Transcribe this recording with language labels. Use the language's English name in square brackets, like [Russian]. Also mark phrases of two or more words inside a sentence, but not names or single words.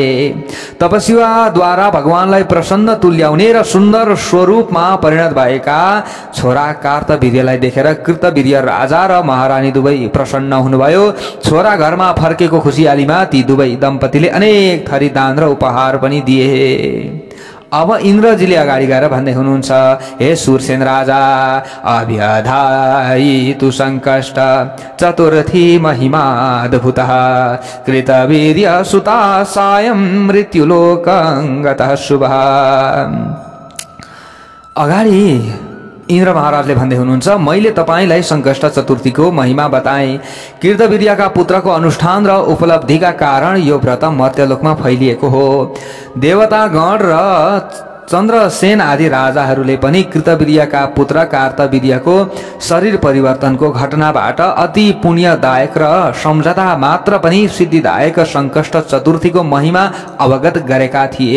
[Nepali] तपस्याद्वारा भगवानलाई प्रसन्न तुल्याउने र सुन्दर स्वरूपमा परिणत भएका छोरा कार्तवीर्यलाई देखेर कृतवीर्य राजा र महारानी दुवै प्रसन्न हुनुभयो। छोरा घरमा फर्केको खुसियालीमा ती दुवै दम्पतिले अनेक थरी दान र उपहार पनि दिए। अब इन्द्रजीले अगाडि गएर भन्दै हुनुहुन्छ, [Sanskrit] हे सुरसेन राजा, अभ्यधायी तु संकष्ट चतुर्थी महिमाद्भुतः कृतवीर्य सुता सायं मृत्युलोकं गतः शुभः। [Nepali] अगाडि इन्द्र महाराजले भन्दै हुनुहुन्छ, मैले तपाईलाई संकष्ट चतुर्थीको महिमा बताएँ। कृतवीर्यका पुत्रको अनुष्ठान र उपलब्धिका कारण यो व्रत मर्त्यलोकमा फैलिएको हो। देवतागण र चन्द्रसेन आदि राजाहरूले पनि कृतवीर्यका पुत्र कार्तवीर्यको शरीर परिवर्तनको घटनाबाट अति पुण्यदायक र सम्झता मात्र पनि सिद्धिदायक संकष्ट चतुर्थीको महिमा अवगत गरेका थिए।